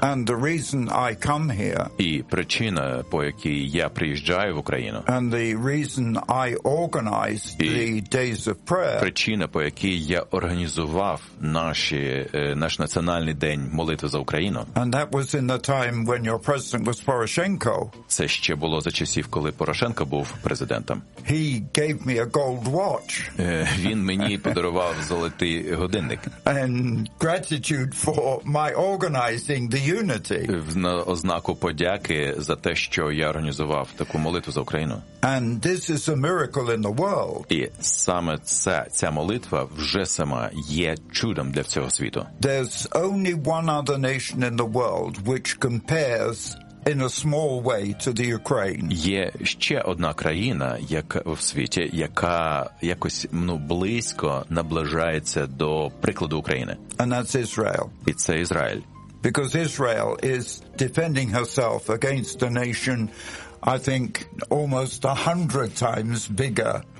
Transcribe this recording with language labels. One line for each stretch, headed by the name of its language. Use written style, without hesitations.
English: And the reason I come here,
Ukrainian: і причина, по якій я приїжджаю в Україну.
English: And the reason I organized the days of prayer.
Ukrainian: Причина, по якій я організував наш національний день молитви за Україну.
English: And that was in the time when your president was Poroshenko.
Ukrainian: Це ще було за часів, коли Порошенко був президентом.
English: He gave me a gold watch.
Ukrainian: Він мені подарував золотий годинник.
English: And gratitude for my organizing the unity.
Ukrainian: В ознаку подяки за те, що я організував таку молитву за Україну.
English: And this is a miracle in the world.
Ukrainian: І саме ця молитва вже сама є чудом для всього світу.
English: There's only one other nation in the world which compares in a small way to the Ukraine.
Ukrainian: Є ще одна країна, яка в світі, яка якось, ну, близько наближається до прикладу України.
English: And that's Israel.
Ukrainian: І це Ізраїль.
English: Because Israel is defending herself against a nation, I think, almost 100 times bigger.